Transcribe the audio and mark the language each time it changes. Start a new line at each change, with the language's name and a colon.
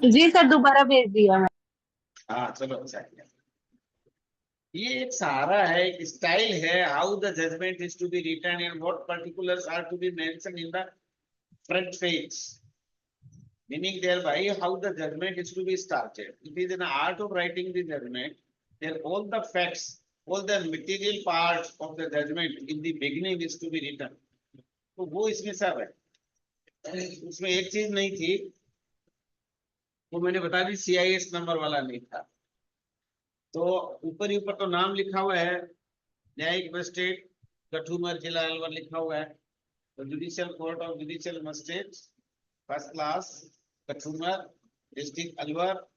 Hindi: जी sir, दोबारा भेज दिया मैं। हाँ चलो, अच्छा किया। ये एक सहारा है, एक स्टाइल है,
English: How the judgment is to be written and what particulars are to be mention in the front page, meaning thereby how the judgment is to be started. It is an art of writing the judgment, then all the facts, all the material parts of the judgment in the beginning is to be written.
Hindi: तो वो इसमें सब है। उसमें एक चीज नहीं थी, वो मैंने बता दी, CIS नंबर वाला नहीं था। तो ऊपर ही ऊपर तो नाम लिखा हुआ है, न्यायिक मजिस्ट्रेट कठुमर जिला अलवर लिखा हुआ है।
English: तो judicial court of judicial magistrate first class Kathumar, district Alwar.